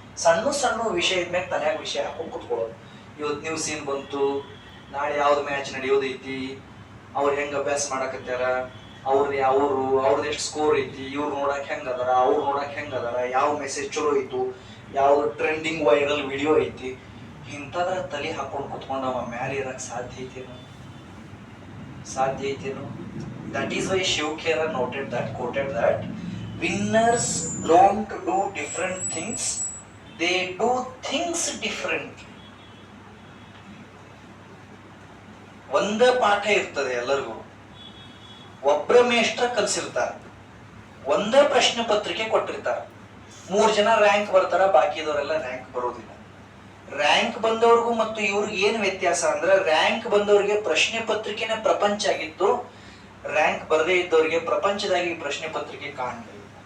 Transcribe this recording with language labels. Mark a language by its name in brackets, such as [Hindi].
[Kannada] ಸಣ್ಣ ವಿಷಯದ ಮೇಲೆ ತಲೆಯಾಗ ವಿಷಯ ಹಾಕೊಂಡು ಕುತ್ಕೊಳ್ಳೋದು. ಇವತ್ತು ನ್ಯೂಸ್ ಏನ್ ಬಂತು, ನಾಳೆ ಯಾವ್ದು ಮ್ಯಾಚ್ ನಡೆಯೋದೈತಿ, ಅವ್ರು ಹೆಂಗ್ ಅಭ್ಯಾಸ ಮಾಡಕತ್ತಾರ, ಅವ್ರದ್ದು ಎಷ್ಟು ಸ್ಕೋರ್ ಐತಿ, ಇವ್ರು ನೋಡಕ್ ಹೆಂಗದಾರ, ಅವ್ರು ನೋಡಕ್ ಹೆಂಗದಾರ, ಯಾವ ಮೆಸೇಜ್ ಚಲೋ ಐತು, ಯಾವ್ದು ಟ್ರೆಂಡಿಂಗ್ ವೈರಲ್ ವಿಡಿಯೋ ಐತಿ, ಇಂಥದ್ರ ತಲೆ ಹಾಕೊಂಡು ಕುತ್ಕೊಂಡು ಅವ ಮ್ಯಾಲೆ ಇರಕ್ ಸಾಧ್ಯ ಐತೇನು? [English] That is why Shiv Khera quoted that winners don't do different things, they do things different. [Kannada] ಒಂದೇ ಪಾಠ ಇರ್ತದೆ ಎಲ್ಲರಿಗೂ, ಒಬ್ಬರ ಮೇಷ್ಟ್ರ ಕಲಿಸಿರ್ತಾರೆ, ಒಂದೇ ಪ್ರಶ್ನೆ ಪತ್ರಿಕೆ ಕೊಟ್ಟಿರ್ತಾರೆ, 3 ಜನ ರ್ಯಾಂಕ್ ಬರ್ತಾರ, ಬಾಕಿದವರೆಲ್ಲ ರ್ಯಾಂಕ್ ಬರೋದಿಲ್ಲ. ರ್ಯಾಂಕ್ ಬಂದವ್ರಿಗೂ ಮತ್ತು ಇವ್ರಿಗೆ ಏನ್ ವ್ಯತ್ಯಾಸ ಅಂದ್ರೆ, ರ್ಯಾಂಕ್ ಬಂದವ್ರಿಗೆ ಪ್ರಶ್ನೆ ಪತ್ರಿಕೆನೇ ಪ್ರಪಂಚ ಆಗಿತ್ತು, ರ್ಯಾಂಕ್ ಬರದೇ ಇದ್ದವ್ರಿಗೆ ಪ್ರಪಂಚದಾಗಿ ಪ್ರಶ್ನೆ ಪತ್ರಿಕೆ ಕಾಣಲಿಲ್ಲ.